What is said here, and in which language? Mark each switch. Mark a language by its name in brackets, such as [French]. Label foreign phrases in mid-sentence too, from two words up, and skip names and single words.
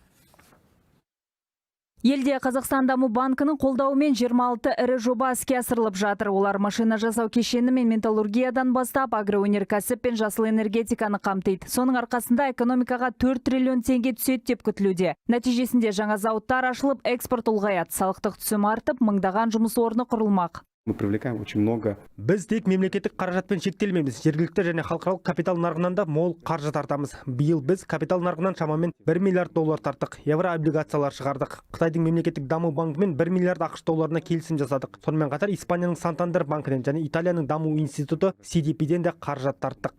[Kazakh] Елде Қазақстан Даму банкінің қолдауымен 26 ірі жоба іске асырылып жатыр. Олар машина жасау кешені мен металлургиядан бастап агроөнеркәсіп пен жасыл энергетиканы қамтиды. Соның арқасында экономикаға 4 триллион теңге түседі деп күтілуде. Нәтижесінде жаңа зауыттар ашылып, экспорт ұлғаяды, салықтық түсім артып, мыңдаған жұмыс орны құрылмақ. [Russian] Мы привлекаем очень много. [Kazakh] Біз тек мемлекеттік қаражатпен шектелмейміз. Жергілікті және халықаралық капитал нарығынан да мол қаржы тартамыз. Биыл біз капитал нарығынан шамамен 1 миллиард доллар тарттық. Евро облигациялар шығардық. Қытайдың мемлекеттік даму банкімен 1 миллиард ақш долларына келісім жасадық. Сонымен қатар Испанияның Сантандер банкінен және Италияның даму институты CDP-ден де қаражат тарттық.